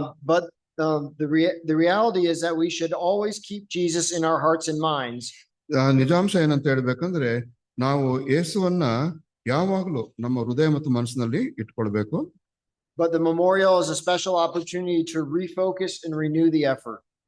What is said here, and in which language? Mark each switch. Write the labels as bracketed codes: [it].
[en] but the reality is that we should always keep Jesus in our hearts and minds. [kn] ನಿಜಾಂಶ ಏನಂತ ಹೇಳ್ಬೇಕಂದ್ರೆ ನಾವು ಯೇಸುವನ್ನ ಯಾವಾಗಲೂ ನಮ್ಮ ಹೃದಯ ಮತ್ತು ಮನಸ್ಸಿನಲ್ಲಿ ಇಟ್ಕೊಳ್ಬೇಕು. [en] But the memorial is a special opportunity to refocus and renew the effort.